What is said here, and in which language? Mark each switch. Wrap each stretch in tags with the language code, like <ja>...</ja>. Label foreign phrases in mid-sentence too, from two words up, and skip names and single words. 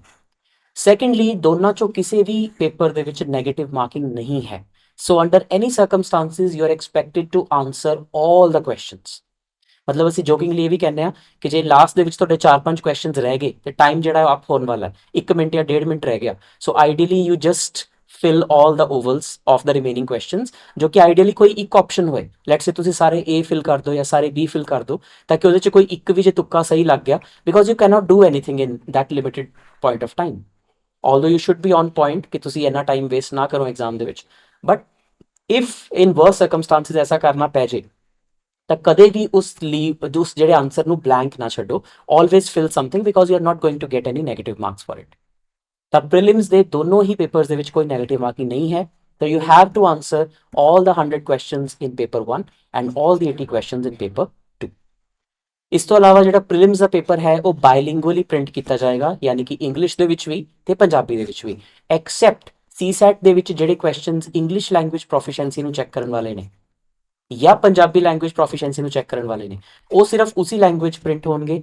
<pa>ਸੈਕੰਡਲੀ ਦੋਨਾਂ ਚੋਂ ਕਿਸੇ ਵੀ ਪੇਪਰ ਦੇ ਵਿੱਚ</pa> <en>negative marking</en> <pa>ਨਹੀਂ ਹੈ।</pa> <en>so under any circumstances you are expected to answer all the questions.</en> <pa>ਮਤਲਬ ਅਸੀਂ ਜੋਕਿੰਗਲੀ ਇਹ ਵੀ ਕਹਿੰਦੇ ਆ ਕਿ ਜੇ ਲਾਸਟ ਦੇ ਵਿੱਚ ਤੁਹਾਡੇ 4-5 ਕੁਐਸਚਨਸ ਰਹਿ ਗਏ ਤੇ ਟਾਈਮ ਜਿਹੜਾ ਅਪ ਹੋਣ ਵਾਲਾ ਹੈ 1 ਮਿੰਟ ਜਾਂ 1.5 ਮਿੰਟ ਰਹਿ ਗਿਆ,</pa> <en>so ideally you just fill all the ovals of the remaining questions,</en> <pa>ਜੋ ਕਿ ਆਈਡੀਅਲੀ ਕੋਈ ਇੱਕ ਆਪਸ਼ਨ ਹੋਏ।</pa> <en>let's say</en> <pa>ਤੁਸੀਂ ਸਾਰੇ A ਫਿਲ ਕਰ ਦਿਓ ਜਾਂ ਸਾਰੇ B ਫਿਲ ਕਰ ਦਿਓ ਤਾਂ ਕਿ ਉਹਦੇ ਚ ਕੋਈ ਇੱਕ ਵੀ ਜੇ ਤੁੱਕਾ ਸਹੀ ਲੱਗ ਗਿਆ,</pa> <en>because you cannot do anything in that limited point of time. although you should be on point</en> <pa>ਕਿ ਤੁਸੀਂ ਇੰਨਾ ਟਾਈਮ ਵੇਸਟ ਨਾ ਕਰੋ ਐਗਜ਼ਾਮ ਦੇ ਵਿੱਚ,</pa> <en>but if in worse circumstances</en> <pa>ਐਸਾ ਕਰਨਾ ਪੈ ਜੇ ਤਾਂ ਕਦੇ ਵੀ ਉਸ ਜਿਹੜੇ ਆਨਸਰ ਨੂੰ ਬਲੈਂਕ ਨਾ ਛੱਡੋ।</pa> <en>always fill something because you are not going to get any negative marks for it.</en> <pa>ਤਾਂ ਪ੍ਰੀਲਿਮਸ ਦੇ ਦੋਨੋਂ ਹੀ ਪੇਪਰਸ ਦੇ ਵਿੱਚ ਕੋਈ ਨੈਗੇਟਿਵ ਮਾਰਕਿੰਗ ਨਹੀਂ ਹੈ, ਤਾਂ</pa> <en>you have to answer all the 100 questions in paper 1 and all the 80 questions in paper 2।</en> <pa>ਇਸ ਤੋਂ ਇਲਾਵਾ ਜਿਹੜਾ ਪ੍ਰੀਲਿਮਸ ਦਾ ਪੇਪਰ ਹੈ ਉਹ ਬਾਇਲਿੰਗੁਅਲੀ ਪ੍ਰਿੰਟ ਕੀਤਾ ਜਾਏਗਾ, ਯਾਨੀ ਕਿ ਇੰਗਲਿਸ਼ ਦੇ ਵਿੱਚ ਵੀ ਤੇ ਪੰਜਾਬੀ ਦੇ ਵਿੱਚ ਵੀ, ਐਕਸੈਪਟ ਸੀਸੈਟ ਦੇ ਵਿੱਚ ਜਿਹੜੇ ਕੁਐਸਚਨਸ</pa> <en>English language proficiency</en> <pa>ਨੂੰ ਚੈੱਕ ਕਰਨ ਵਾਲੇ ਨੇ ਜਾਂ</pa> <en>Punjabi language proficiency</en> <pa>ਨੂੰ ਚੈੱਕ ਕਰਨ ਵਾਲੇ ਨੇ ਉਹ ਸਿਰਫ ਉਸੇ ਲੈਂਗੁਏਜ ਪ੍ਰਿੰਟ ਹੋਣਗੇ।</pa>